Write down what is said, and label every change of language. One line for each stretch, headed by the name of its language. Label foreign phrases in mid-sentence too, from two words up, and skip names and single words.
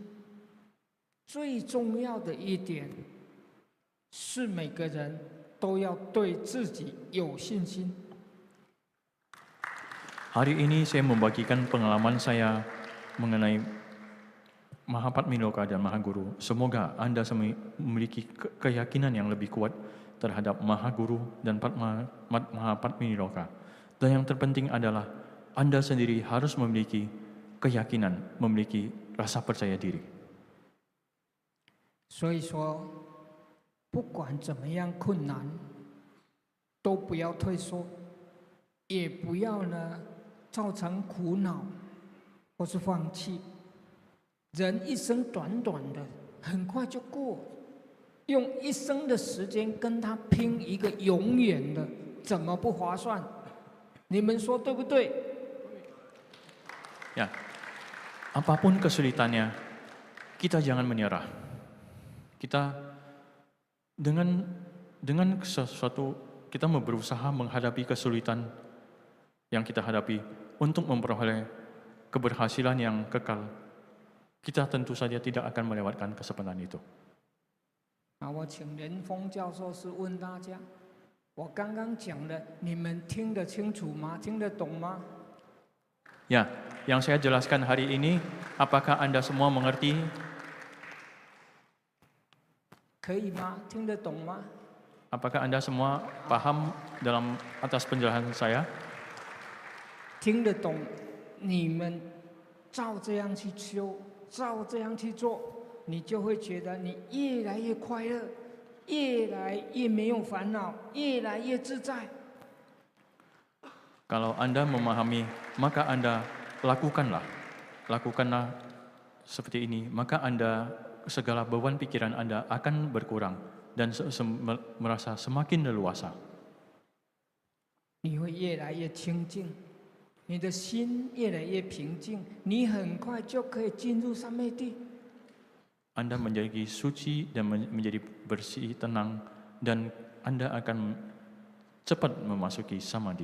Chinese: 最重要的一点是每个人 都要对自己有信心。
Indonesian: Hari ini saya membagikan pengalaman saya mengenai Mahapadmiloka dan Mahaguru. Semoga Anda memiliki keyakinan yang lebih kuat terhadap Mahaguru dan Mahapadmiloka. Dan yang terpenting adalah Anda sendiri harus memiliki keyakinan, memiliki rasa percaya diri.
Chinese: 所以说，不管怎么样困难，都不要退缩，也不要造成苦恼或是放弃。人一生短短的，很快就过，用一生的时间跟他拼一个永远的，怎么不划算？你们说对不对？
Indonesian: Ya, apapun kesulitannya, kita jangan menyerah. Kita dengan sesuatu kita berusaha menghadapi kesulitan yang kita hadapi untuk memperoleh keberhasilan yang kekal. Kita tentu saja tidak akan melewatkan kesempatan itu.
Chinese: 我请莲峰教授是问大家，我刚刚讲的，你们听得清楚吗？听得懂吗？
Indonesian: Ya, yang saya jelaskan hari ini, apakah Anda semua mengerti?
Chinese: 可以吗？听得懂吗？
Indonesian: Apakah Anda semua paham atas penjelasan saya?
Chinese: 听得懂，你们照这样去修，照这样去做，你就会觉得你越来越快乐，越来越没有烦恼，越来越自在。
Indonesian: Kalau Anda memahami, maka Anda lakukanlah seperti ini, maka Anda segala beban pikiran Anda akan berkurang dan merasa semakin leluasa.
Chinese: 你会越来越清净，你的心越来越平静，你很快就可以进入三昧地。
Indonesian: Anda menjadi suci dan menjadi bersih, tenang, dan Anda akan cepat memasuki samadhi.